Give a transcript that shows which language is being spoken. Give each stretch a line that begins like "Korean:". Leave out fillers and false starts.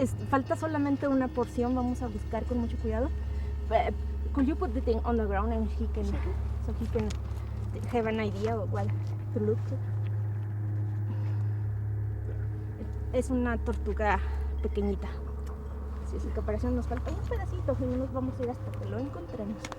Spanish: Falta solamente una porción, vamos a buscar con mucho cuidado.
English: Could you put the thing on the ground and he can, so he can have an idea of what to look to?
Spanish: Es una tortuga pequeñita. Si es que parece nos falta un pedacito y no nos vamos a ir hasta que lo encontremos.